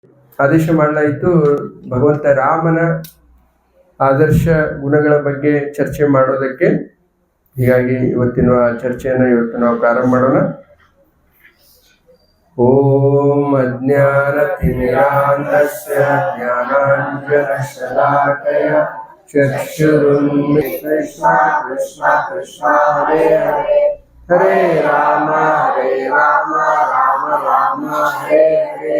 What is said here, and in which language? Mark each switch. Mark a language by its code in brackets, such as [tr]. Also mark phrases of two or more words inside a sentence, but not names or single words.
[kn] ಆದೇಶ ಮಾಡಲಾಯಿತು ಭಗವಂತ ರಾಮನ ಆದರ್ಶ ಗುಣಗಳ ಬಗ್ಗೆ ಚರ್ಚೆ ಮಾಡೋದಕ್ಕೆ. ಹೀಗಾಗಿ ಇವತ್ತಿನ ಚರ್ಚೆಯನ್ನು ಇವತ್ತು ನಾವು ಪ್ರಾರಂಭ ಮಾಡೋಣ. [sa] ಓಂ ಅಜ್ಞಾನತಿಮಿರಾಂಧಸ್ಯ ಜ್ಞಾನಾಂಜನಶಲಾಕಯ ಚಕ್ಷುರುನ್ಮಿಲಿತಂ ಕೃಷ್ಣ ಕೃಷ್ಣ ಕೃಷ್ಣ ಹರೇ ಹರೇ ಹರೇ ರಾಮ ರಾಮ ರಾಮ ಹರೇ ಹರೇ.